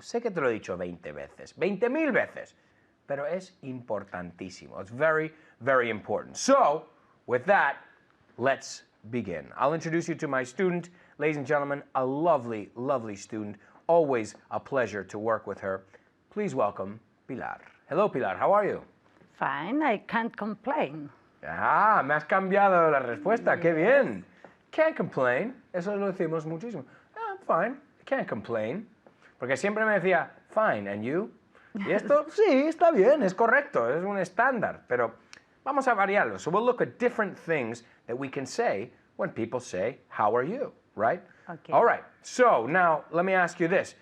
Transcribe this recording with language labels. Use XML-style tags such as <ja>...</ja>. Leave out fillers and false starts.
<es>Sé que te lo he dicho 20 veces, 20,000 veces. Pero es importantísimo.</es> <en>It's very, very important. So, with that, let's begin. I'll introduce you to my student. Ladies and gentlemen, a lovely, lovely student. Always a pleasure to work with her. Please welcome Pilar. Hello, Pilar. How are you? Fine, I can't complain.</en> <es>Ah, me has cambiado la respuesta. Qué bien.</es> <en>Can't complain.</en> <es>Eso lo decimos muchísimo. Ah,</es> <en>I'm fine. Can't complain.</en> <es>Porque siempre me decía,</es> <en>fine, and you?</en> <es>Y esto, sí, está bien, es correcto, es un estándar. Pero vamos a variarlo.</es> <en>So we'll look at different things that we can say when people say, how are you? Right? Okay. All right. So now, let me ask you this.</en>